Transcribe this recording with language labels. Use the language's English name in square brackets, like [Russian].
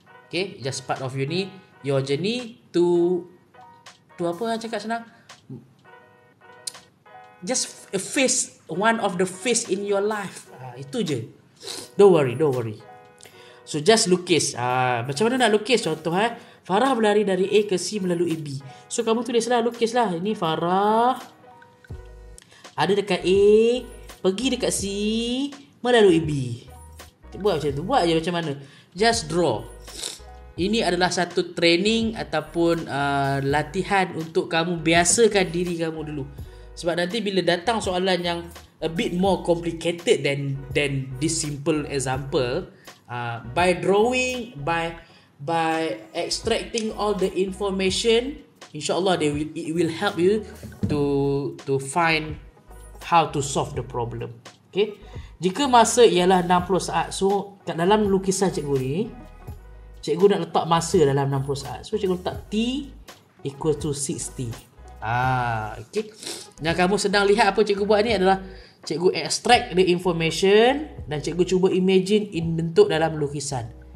[English] Okay, just part of your journey to [Malay] apa cakap senang, [English] just one of the phase in your life. [Malay] Itu je. [English] Don't worry. So just [Malay] lukis. Macam mana nak lukis? Contoh Farah berlari dari A ke C melalui B. So kamu tulislah, lukislah. Ini Farah ada dekat A, pergi dekat C, melalui B. Buat macam tu. Buat je macam mana. [English] Just draw. [Malay] Ini adalah satu training ataupun latihan untuk kamu biasakan diri kamu dulu. Sebab nanti bila datang soalan yang [English] a bit more complicated than this simple example, by drawing, by extracting all the information, insyaAllah it will help you to find how to solve the problem. Okay. [Malay] Jika masa ialah 60 saat, so kat dalam lukisan cikgu ni, cikgu nak letak masa dalam 60 saat. So cikgu letak T [English] equal to [Malay] 60. Okay. Yang kamu sedang lihat apa cikgu buat ni adalah cikgu [English] extract the information [Malay] dan cikgu cuba imagine in bentuk dalam lukisan.